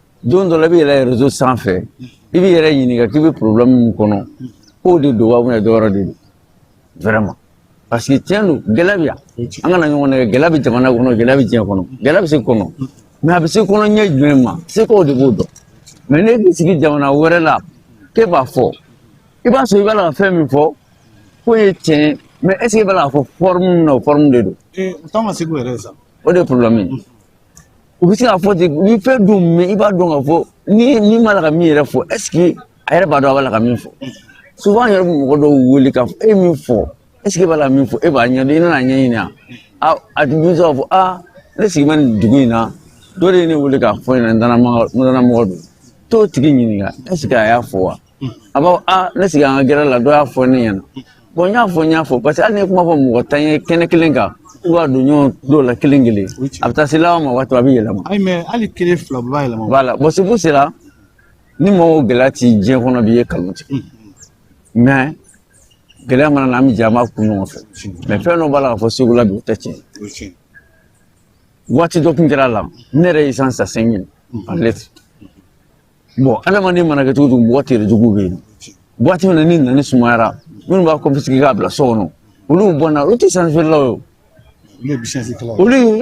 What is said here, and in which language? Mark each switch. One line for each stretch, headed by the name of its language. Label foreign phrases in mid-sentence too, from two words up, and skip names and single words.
Bambara: don dɔ la i bɛ yɛlɛ réseau sanfɛ i bɛ yɛrɛ ɲininka k'i bɛ problème min kɔnɔ k'o de don wa
French: ou bien
Bambara: dɔ wɛrɛ de don
French: vraiment parce que
Bambara: tiɲɛ don gɛlɛya bɛ yan an kana ɲɔgɔn nɛgɛ gɛlɛya bɛ jamana kɔnɔ gɛlɛya bɛ diɲɛ kɔnɔ gɛlɛya bɛ se kɔnɔ mais a bɛ se kɔnɔ ɲɛ jumɛn ma seko de b'o dɔn mais ne bɛ sigi jamana wɛrɛ la k'e b'a fɔ i b'a sɔrɔ i b'a la ka fɛn min fɔ k'o ye tiɲɛ
French: mais est ce que
Bambara: i b'a la ka fɔ forme na o forme de don t'an ka seko yɛrɛ sa o de ye problème ye u bɛ se k'a fɔ ten ni fɛn dun mɛ i b'a dɔn k'a fɔ ni ma la ka min yɛrɛ fɔ
French: est ce que
Bambara: a yɛrɛ b'a dɔn a b'a la ka min fɔ souvent yɛrɛ bɛ mɔgɔ dɔw wele k'a fɔ e min fɔ
French: est ce que
Bambara: e b'a la min fɔ e b'a ɲɛdɔn i nana ɲɛɲini a tun bɛ se k'a fɔ ne sigi bɛ nin dugu in na dɔ de ye ne wele k'a fɔ ɲɛna n nana mɔgɔ don t'o tigi ɲininka
French: est ce que
Bambara: a y'a fɔ wa a b'a fɔ ne sigi an ka gɛrɛ la dɔ y'a fɔ ne ɲɛna bon n y'a fɔ
French: parce que
Bambara: hali ni ye kuma fɔ mɔgɔ tan ye kɛnɛ kelen kan u b'a don ɲɔgɔn dɔw la kelen kelen a bɛ taa se laban ma waati a bɛ yɛlɛma ayi mais hali kelen fila bɛɛ b'a yɛlɛma
French: voilà bon c'est pour cela
Bambara: ni mɔgɔw gɛlɛya ti diɲɛ kɔnɔ bi ye kanu tigɛ mais gɛlɛya mana na an bɛ jɛ an b'a kun ɲɔgɔn fɛ mais fɛn dɔ b'a la k'a fɔ segu la bi o tɛ tiɲɛ waati dɔ tun kɛra a la ne yɛrɛ ye essence ta 5000
French: par litre bon
Bambara: adamaden mana kɛ cogo o cogo mɔgɔ terejugu bɛ yen waati min na ni nani sumayara minnu b'a confisquer k'a bila so kɔnɔ olu bɔnna olu tɛ essence feerelaw ye olu